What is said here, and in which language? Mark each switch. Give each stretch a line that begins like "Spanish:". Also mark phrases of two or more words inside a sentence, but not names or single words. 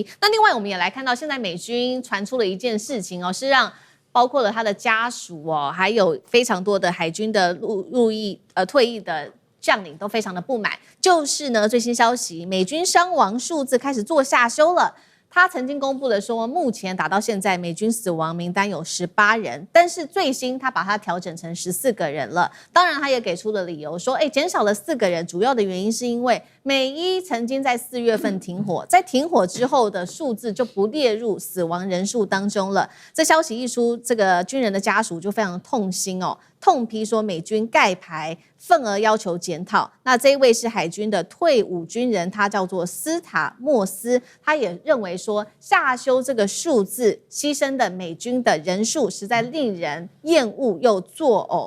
Chinese: 那另外我們也來看到，現在美軍傳出了一件事情哦，是讓包括了他的家屬哦，還有非常多的海軍的退役的將領都非常的不滿，就是呢最新消息，美軍傷亡數字開始做下修了。他曾經公布了說，目前打到現在，美軍死亡名單有18人，但是最新他把它調整成14個人了。當然，他也給出了理由說，減少了4個人，主要的原因是因為美伊曾經在4月份停火，在停火之後的數字就不列入死亡人數當中了。這消息一出，這個軍人的家屬就非常痛心哦，痛批說美軍蓋牌，憤而要求檢討。那這一位是海軍的退伍軍人，他叫做斯塔莫斯，他也認為說下修這個數字，犧牲的美軍的人數實在令人厭惡又作嘔。